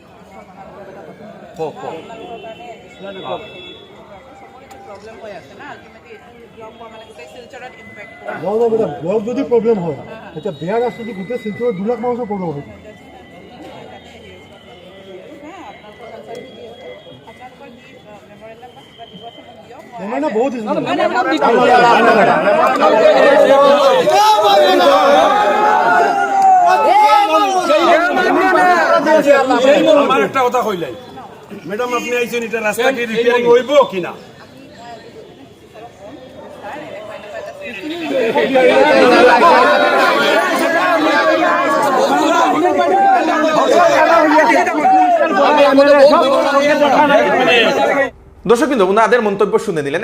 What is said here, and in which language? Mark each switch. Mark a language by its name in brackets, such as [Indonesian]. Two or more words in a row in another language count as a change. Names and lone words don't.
[Assamese] ব্লক যদি প্ৰব্লেম হয় এতিয়া বেয়া ৰাস্তা যদি গোটেই শিলচৰত 2 লাখ মানুহৰ প্ৰব্লেম হয় মেমৰিলা বহুত [Sylheti] আমার একটা কথা কইলাই ম্যাডাম আপনি আইছেন এটা রাস্তা কি রিপেয়ারিং হইব কিনা [Bangla] দর্শক কিন্তু ওনাদের মন্তব্য শুনে নিলেন।